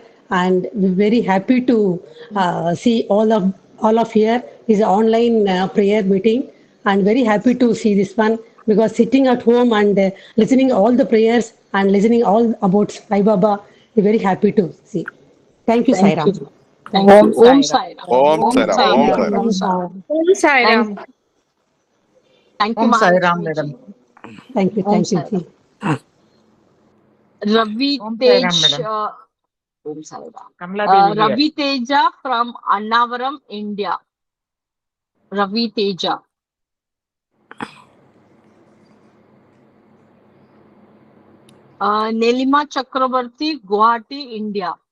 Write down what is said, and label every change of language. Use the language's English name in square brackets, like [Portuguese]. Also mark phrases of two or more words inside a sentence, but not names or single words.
[English] And we're very happy to see all of here is an online prayer meeting, and very happy to see this one because sitting at home and listening all the prayers and listening all about Sai Baba, we're very happy to see. Thank you, Sai Thank [Sanskrit] Ram. [English] you. Thank Thank you. you. [Sanskrit] Om Om साई राम. साई राम. Om Om Sai Om Ram. Sai Sai Om Ram. Sai Ram. Ram. Om Om Sai Sai Ram. Ram. ॐ साई [English] Thank, [Sanskrit] Ram. [English] thank you, [Sanskrit] ॐ साई राम, [English] Mahalakshmi madam. ji. Thank you. [Sanskrit] Om [English] Thank you. [Sanskrit] Sai Ram. [English] Ji. Ravi [Sanskrit] ॐ साई राम, [English] Tej. madam. [Sanskrit] ॐ साई राम. [English] Kamala Devi here. Ravi Teja from Annavaram, India. Ravi Teja. Nelima Chakrabarti, Guwahati, India.